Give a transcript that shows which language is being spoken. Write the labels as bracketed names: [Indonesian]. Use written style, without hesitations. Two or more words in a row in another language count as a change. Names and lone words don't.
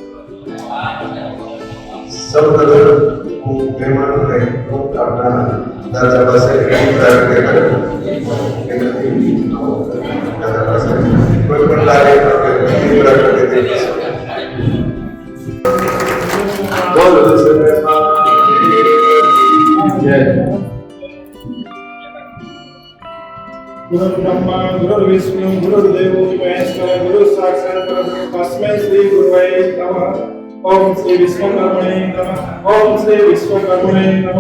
[Gujarati] સૌપ્રથમ હું મહેમાનોને આપણા દાદા પાસે દાદા પાસે કોઈ પણ લાગે બોલો [Sanskrit] गुरु ब्रह्मा गुरु विष्णु गुरुदेव महेश्वर गुरु साक्षात् परब्रह्म तस्मै श्री गुरुवे नमः. ओम श्री विश्वकर्मणे नमः. ओम श्री विश्वकर्मणे नमः.